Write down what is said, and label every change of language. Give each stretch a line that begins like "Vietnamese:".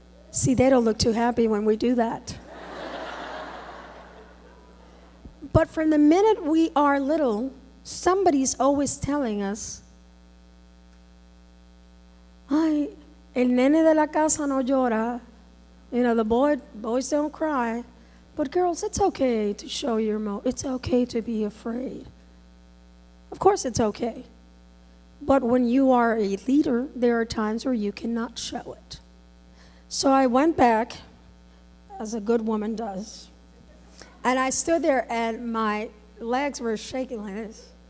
English: See, they don't look too happy when we do that. But from the minute we are little, somebody's always telling us,
Spanish: El nene de la casa no llora.
English: You know, the boys don't cry. But girls, it's okay to show your emotion. It's okay to be afraid. Of course it's okay. But when you are a leader, there are times where you cannot show it. So I went back, as a good woman does, and I stood there and my legs were shaking like this.